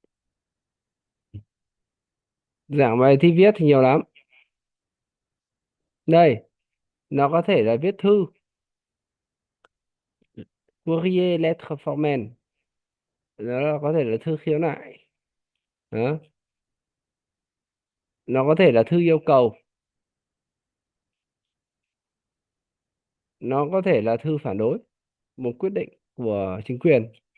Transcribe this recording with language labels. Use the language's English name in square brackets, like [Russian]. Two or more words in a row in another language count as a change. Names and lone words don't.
[Vietnamese] Dạng bài thi viết thì nhiều lắm. Đây, nó có thể là viết thư, [French] courrier, lettre formelle. [Vietnamese] Nó là có thể là thư khiếu nại. Đó. Nó có thể là thư yêu cầu. Nó có thể là thư phản đối một quyết định của chính quyền.